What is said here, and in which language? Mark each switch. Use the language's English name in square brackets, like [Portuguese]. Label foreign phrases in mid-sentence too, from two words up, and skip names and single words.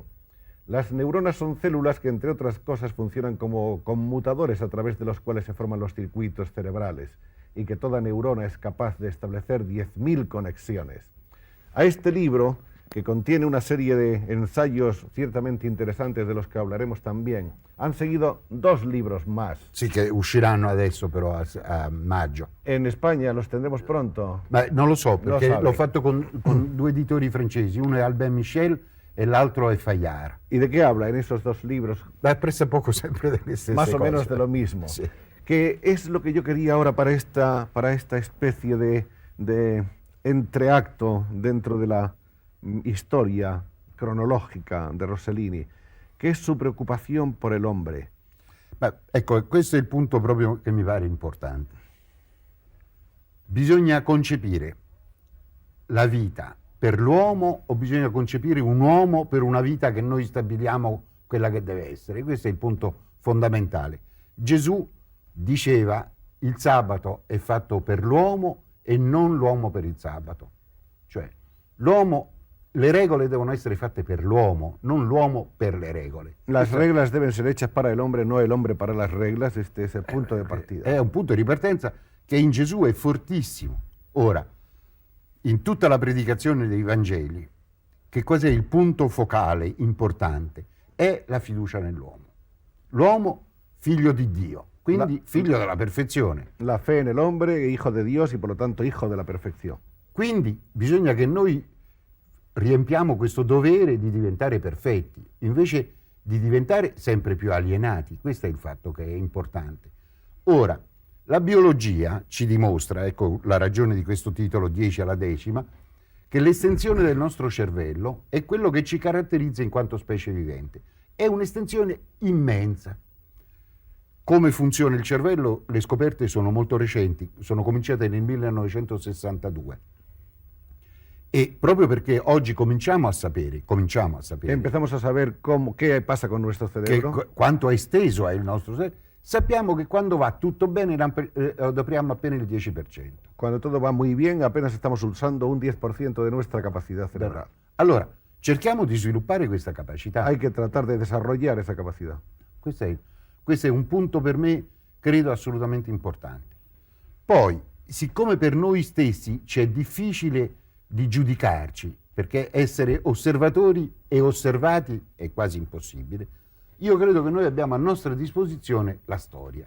[Spanish] Las neuronas son células que, entre otras cosas, funcionan como conmutadores a través de los cuales se forman los circuitos cerebrales, y que toda neurona es capaz de establecer 10.000 conexiones. A este libro, que contiene una serie de ensayos ciertamente interesantes de los que hablaremos también, han seguido 2 libros más. [Italian] Sì, che usciranno adesso però a maggio. [Spanish] En España los tendremos pronto. [Italian] Ma non lo so, perché [Spanish] sabe. [Italian] l'ho fatto con 2 editori francesi, uno è Albin Michel e l'altro è Fayard. [Spanish] ¿Y de qué habla en esos 2 libros? [Italian] Ma presso poco sempre delle stesse [Spanish] Más o [Italian] cose. [Spanish] menos de lo mismo. [Italian] Sì. [Spanish] Que es lo que yo quería ahora para esta especie de entreacto dentro de la historia cronológica de Rossellini, [Italian] che è su preoccupazione per l'uomo. Ma ecco, questo è il punto proprio che mi pare importante. Bisogna concepire la vita per l'uomo o bisogna concepire un uomo per una vita che noi stabiliamo quella che deve essere? Questo è il punto fondamentale. Gesù diceva il sabato è fatto per l'uomo e non l'uomo per il sabato. Cioè, l'uomo, le regole devono essere fatte per l'uomo, non l'uomo per le regole. [Spanish] Las reglas deben ser hechas para el hombre, no el hombre para las reglas. Este es el punto de partida. [Italian] È un punto di partenza che in Gesù è fortissimo. Ora, in tutta la predicazione dei Vangeli, che cos'è il punto focale importante? È la fiducia nell'uomo. L'uomo, figlio di Dio, quindi figlio della perfezione. [Spanish] La fe en el hombre, hijo de Dios y por lo tanto hijo de la perfección. [Italian] Quindi bisogna che noi riempiamo questo dovere di diventare perfetti, invece di diventare sempre più alienati. Questo è il fatto che è importante. Ora, la biologia ci dimostra, ecco la ragione di questo titolo 10 alla decima, che l'estensione del nostro cervello è quello che ci caratterizza in quanto specie vivente. È un'estensione immensa. Come funziona il cervello? Le scoperte sono molto recenti, sono cominciate nel 1962. E proprio perché oggi cominciamo a sapere [Spanish] Empezamos a saber qué pasa con nuestro cerebro. [Italian] quanto è esteso è il nostro cerebro, sappiamo che quando va tutto bene adopriamo appena il 10%. [Spanish] Cuando todo va muy bien, apenas estamos usando un 10% de nuestra capacidad cerebral. [Italian] Allora, cerchiamo di sviluppare questa capacità. [Spanish] Hay que tratar de desarrollar esa capacidad. [Italian] Questo è un punto per me, credo, assolutamente importante. Poi, siccome per noi stessi c'è difficile di giudicarci, perché essere osservatori e osservati è quasi impossibile, io credo che noi abbiamo a nostra disposizione la storia.